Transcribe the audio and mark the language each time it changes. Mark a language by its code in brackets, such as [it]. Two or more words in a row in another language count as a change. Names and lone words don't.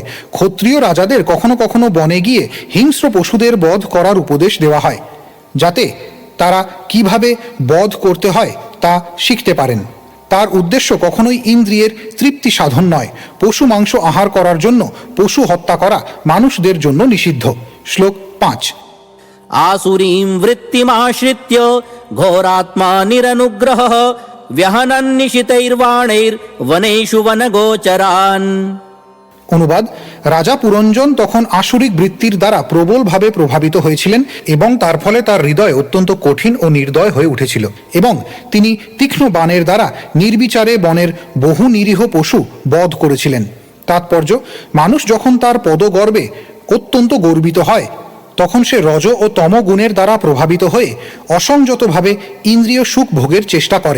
[bn] ক্ষত্রিয় রাজাদের কখনো কখনো বনে গিয়ে হিংস্র পশুদের বধ করার উপদেশ দেওয়া হয়, যাতে তারা কিভাবে বধ করতে হয় তা শিখতে পারেন। তার উদ্দেশ্য কখনোই ইন্দ্রিয়ের তৃপ্তি সাধন নয়। পশু মাংস আহার করার জন্য পশু হত্যা করা মানুষদের জন্য নিষিদ্ধ। শ্লোক 5। [sa] आसुरीं वृत्तिमाश्रित्य घोरात्मा निरनुग्रह व्यहनन्निशितैर्वाणैर्वनेषु वनगोचरान्। [bn] অনুবাদ: রাজা পুরঞ্জন তখন আসুরিক বৃত্তির দ্বারা প্রবলভাবে প্রভাবিত হয়েছিলেন এবং তার ফলে তার হৃদয় অত্যন্ত কঠিন ও নির্দয় হয়ে উঠেছিল, এবং তিনি তীক্ষ্ণ বাণের দ্বারা নির্বিচারে বনের বহু নিরীহ পশু বধ করেছিলেন। তাৎপর্য: মানুষ যখন তার পদগর্বে অত্যন্ত গর্বিত হয়, তখন সে রজ ও তম গুণের দ্বারা প্রভাবিত হয়ে অসংযতভাবে ইন্দ্রিয় সুখ ভোগের চেষ্টা করে।